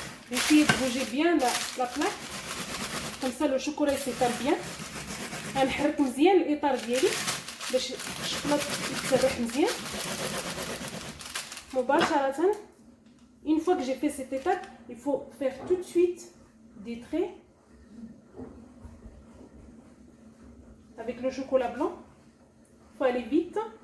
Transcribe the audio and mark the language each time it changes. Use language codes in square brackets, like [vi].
[fr] Essayez de bouger bien la plaque. Comme ça le chocolat il s'étale bien. [ar] غنحرك مزيان الاطار ديالي باش الشوكولاط يتسرح مزيان مباشرة. [fr] Une fois que j'ai fait cette étape, il faut faire tout de suite des traits avec le chocolat blanc. Il faut aller vite.